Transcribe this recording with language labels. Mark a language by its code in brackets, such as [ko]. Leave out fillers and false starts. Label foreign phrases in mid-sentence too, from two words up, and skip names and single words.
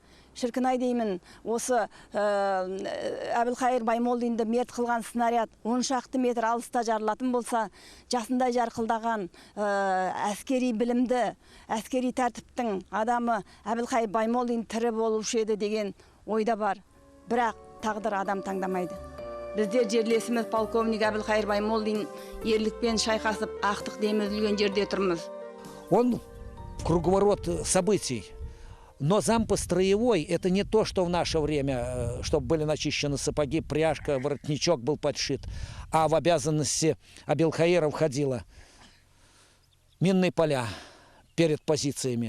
[kk] Шіркін-ай деймін, осы Әбілқайыр Баймолдинді мерт қылған снаряд 10 шақты метр алыста жарылатын болса, жасында жарқылдаған әскери білімді, әскери тәртіптің адамы Әбілқайыр Баймолдин тірі болушы еді деген ойда бар. Бірақ тағдыр адам таңдамайды. Біздер жерлесіміз полковник Әбілқайыр Баймолдин ерлікпен шайқасып, ақтық демі үзілген жерде тұрмыз. [ru] Он круговорот событий. Но зампостроевой – это не то, что в наше время, чтобы были начищены сапоги, пряжка, воротничок был подшит. А в обязанности Әбілқайыра входило минные поля перед позициями.